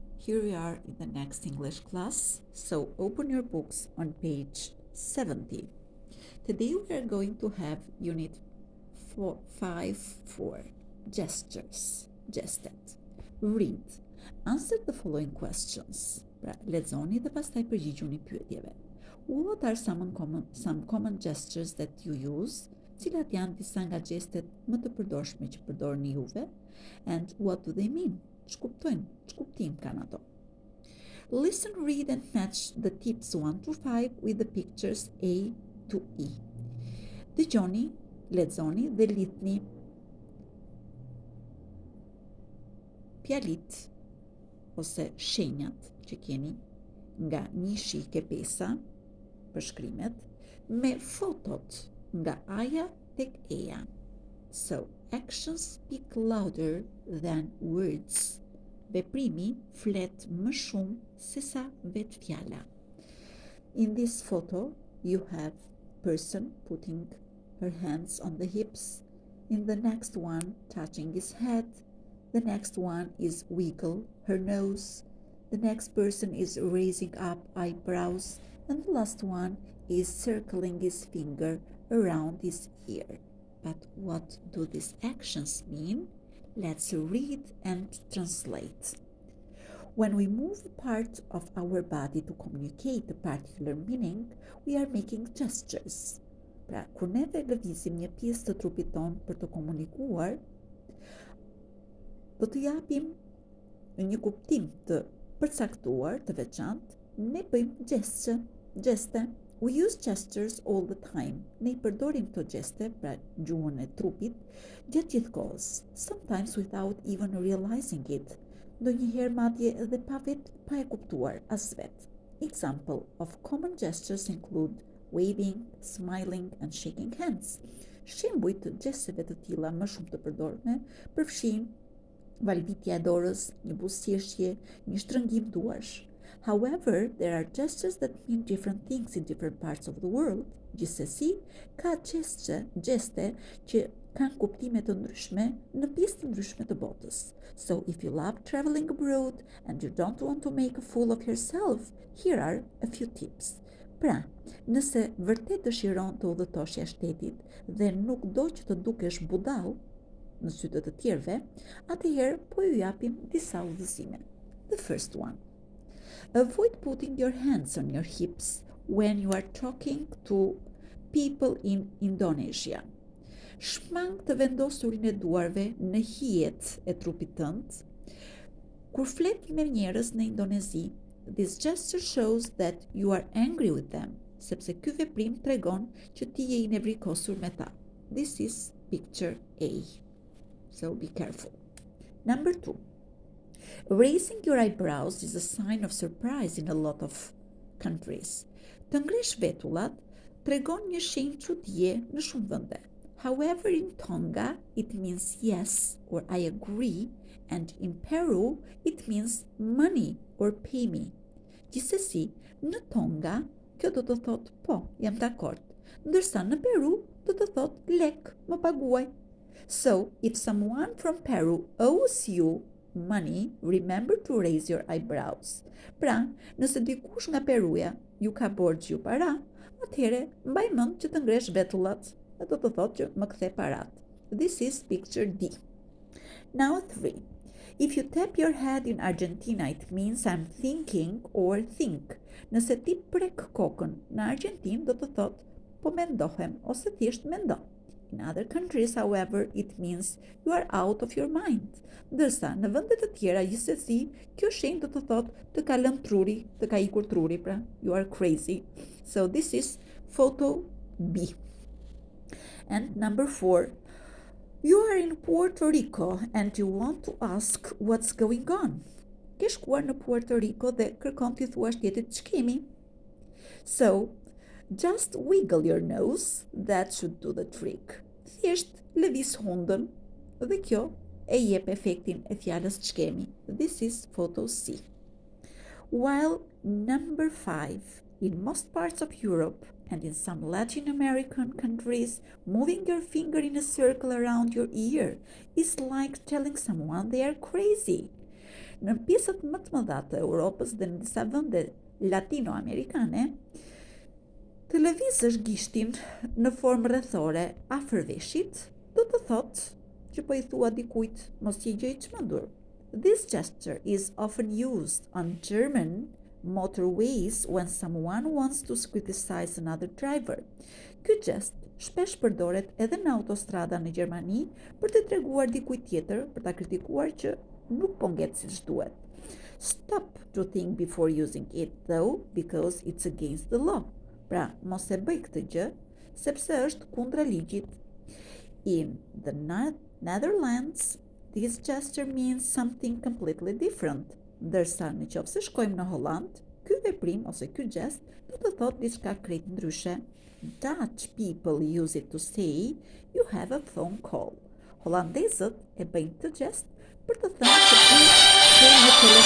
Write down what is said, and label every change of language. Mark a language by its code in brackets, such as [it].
[en] Here we are in the next English class. So open your books on page 70. Today we are going to have unit 5 4 gestures. Gestet. Read. Answer the following questions. [sq] Pra, lexoni dhe pastaj përgjigjuni pyetjeve. [en] What are some common gestures that you use? [sq] Cilat janë disa nga gjestet më të përdorshme që përdorni juve? [en] And what do they mean? [sq] Ç'kuptim kanë ato? [en] Listen, read and match the tips 1 to 5 with the pictures A to E. [sq] Dëgjoni, lexoni dhe lidhni fjalit ose shenjat që keni nga 1-5 për shkrimet me fotot nga A-ja tek E-ja. [en] So, actions speak louder than words. [sq] Veprimi flet më shumë se sa vetë fjala. [en] In this photo, you have person putting her hands on the hips. In the next one, touching his head. The next one is wiggle her nose. The next person is raising up eyebrows. And the last one is circling his finger around his ear. But what do these actions mean? Let's read and translate. When we move a part of our body to communicate a particular meaning, we are making gestures. [sq] Pra, kur neve lëvizim një pjesë të trupit tonë për të komunikuar, do të japim një kuptim të përcaktuar, të veçantë, ne bëjmë gjeste. [en] We use gestures all the time. [sq] Ne I përdorim këto gjeste, pra gjuhën e trupit, gjatë gjithë kohës, [en] sometimes without even realizing it. [sq] Ndonjëherë madje edhe pa e kuptuar as vet. [en] Example of common gestures include waving, smiling and shaking hands. [sq] Shembuj të gjesteve të tilla më shumë të përdorme përfshijnë valvitja e dorës, një buzëqeshje, një shtrëngim duarsh. [en] However, there are gestures that mean different things in different parts of the world. [sq] Gjithsesi, ka gjeste që kanë kuptime të ndryshme në pjesë të ndryshme të botës. [en] So, if you love traveling abroad and you don't want to make a fool of yourself, here are a few tips. [sq] Pra, nëse vërtet dëshiron të udhëtosh jashtë shtetit dhe nuk do që të dukesh budall në sytë të tjerëve, atëherë po ju japim disa udhëzime. [en] The first one. Avoid putting your hands on your hips when you are talking to people in Indonesia. [sq] Shmang të vendosurin e duarve në hijet e trupit tënd. Kur flet me njerëz në Indonezi, [en] this gesture shows that you are angry with them, [sq] sepse ky veprim tregon që ti je I nevrikosur me ta. [en] This is picture A. So be careful. Number 2. Raising your eyebrows is a sign of surprise in a lot of countries. [sq] Të ngresh vetullat tregon një shenjë çuditje në shumë vende. [en] However, in Tonga, it means yes or I agree, and in Peru, it means money or pay me. [sq] Gjithsesi, në Tonga, kjo do të thot po, jam dakord, ndërsa në Peru do të thot lek, më paguaj. [en] So, if someone from Peru owes you money, remember to raise your eyebrows. [sq] Pra, nëse dikush nga Peruja ju ka borxh ju para, atëherë mbaj mend që të ngresh vetullat, dhe do të thotë që më kthe parat. [en] This is picture D. Now 3. If you tap your head in Argentina, it means I'm thinking or think. [sq] Nëse ti prek kokën në Argentinë, do të thotë po mendohem ose thjesht mendo. [en] In other countries, however, it means you are out of your mind. [sq] Ndërsa në vende të tjera gjithsesi, kjo shenjë do të thotë të ka lënë truri, të ka ikur truri, pra, [en] you are crazy. So this is photo B. And number 4. You are in Puerto Rico and you want to ask what's going on. [sq] Ke shkuar në Puerto Rico dhe kërkon t'i thuash tjetrit ç'kemi. [en] So, just wiggle your nose, that should do the trick. [sq] Thjesht lëviz hundën dhe kjo e jep efektin e fjalës ç'kemi. [en] This is photo C. While number 5, in most parts of Europe and in some Latin American countries, moving your finger in a circle around your ear is like telling someone they are crazy. [sq] Në pjesët më të mëdha të Europës dhe në disa vende latinoamerikane, të lëvizësh gishtin në formë rrethore afër veshit, do të thotë që po I thua dikujt mos je gjë I çmendur. [en] This gesture is often used on German motorways when someone wants to criticize another driver. [sq] Ky gest shpesh përdoret edhe në autostrada në Gjermani për të treguar dikujt tjetër për ta kritikuar që nuk po ngjet siç duhet. [en] Stop to think before using it though because it's against the law. [sq] Pra, mos e bëj këtë gjë sepse është kundra ligjit. [en] In the Netherlands, this gesture means something completely different. [sq] Ndërsa nëse shkojmë në Holland, ky veprim ose ky gest do të thotë diçka krejt ndryshe. [en] Dutch people use it to say you have a phone call. [sq] Holandezët e bëjnë këtë gest për të thënë që ti ke një telefon.